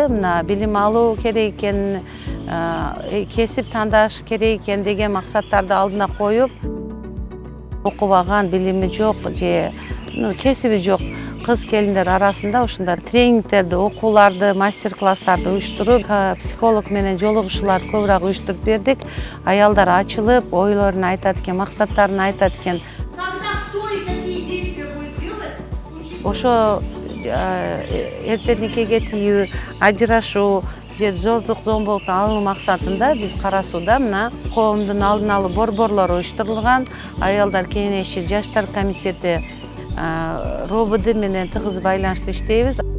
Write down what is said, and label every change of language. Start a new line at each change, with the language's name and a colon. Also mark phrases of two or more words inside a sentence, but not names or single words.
Kyrgyz: Мына билим алуу керек экенин, кесип тандаш керек экен деген максаттарды алдына коюп, окубаган, билими жок же кесиби жок кыз келиндер арасында ушундай тренингтерди, окууларды, мастер-класстарды уюштуруп, психолог менен жолугушууларды көбүрөөк уюштуруп бердик. Аялдар ачылып, ойлорун айтат экен, максаттарын айтат экен.
Russian: Когда, кто и какие действия будет делать?
Kyrgyz: Ошо эртерникеге тийүү, ажырашуу же зордук зомбулуктун алуу максатында биз Кара Сууда мына коомдун алдын алуу борборлору уюштурулган, аялдар кеңеши, жаштар комитети, РОБД менен тыгыз байланышта иштейбиз.